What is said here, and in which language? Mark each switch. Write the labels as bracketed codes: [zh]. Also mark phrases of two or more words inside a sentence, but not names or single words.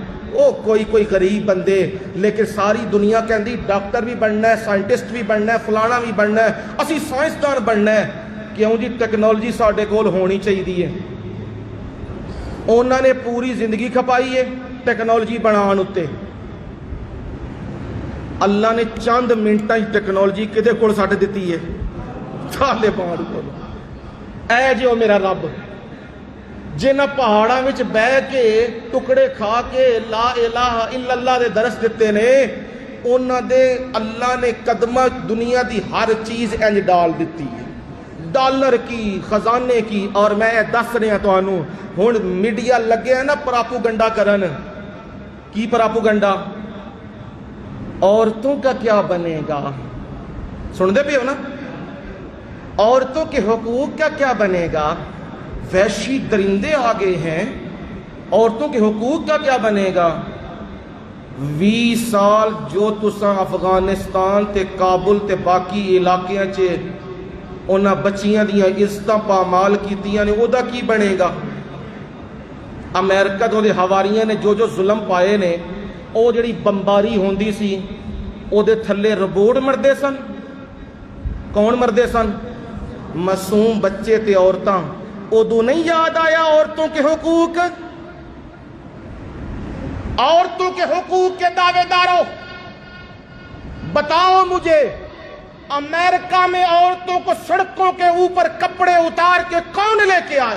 [pa] او کوئی غریب بندے، لیکن ساری دنیا کہندی ڈاکٹر بھی بننا ہے، سائنٹسٹ بھی بننا ہے، فلانا بھی بننا ہے، اسی سائنسدان بننا ہے. کیوں جی؟ ٹیکنالوجی ساڈے کول ہونی چاہیے. انہوں نے پوری زندگی کھپائی ہے ٹیکنالوجی بنان اتے. اللہ نے چند منٹاں ٹیکنالوجی کدے کول سٹ دتی ہے؟ طالبان کول. اے جو میرا رب جنہ پہاڑاں وچ بہ کے ٹکڑے کھا کے [ar] لا الہ الا اللہ [pa] دے درس دیتے نے، انہاں دے اللہ نے قدمہ دنیا دی ہر چیز انج ڈال دیتی ہے، ڈالر کی، خزانے کی. اور میں دس رہا تانوں ہن میڈیا لگے نا پراپوگنڈا کرن. کی پراپوگنڈا؟ [ur] عورتوں کا کیا بنے گا؟ [pa] سن دے پے ہو نا؟ [ur] عورتوں کے حقوق کا کیا بنے گا؟ وحشی درندے آگے ہیں، عورتوں کے حقوق کا کیا بنے گا؟ [pa] 20 سال جو تساں افغانستان تے کابل تے باقی علاقیاں چے انہاں بچیاں دیاں عزتاں پامال کیتیاں نے، او دا کی بنے گا؟ امریکہ دے حواریاں نے جو ظلم پائے نے، او جڑی بمباری ہوندی سی او دے تھلے ربوڑ مردے سن. کون مردے سن؟ معصوم بچے تے عورتاں. ادو نہیں یاد آیا [ur] عورتوں کے حقوق؟ عورتوں کے حقوق کے دعوے داروں بتاؤ مجھے، امریکہ میں عورتوں کو سڑکوں کے اوپر کپڑے اتار کے کون لے کے آیا؟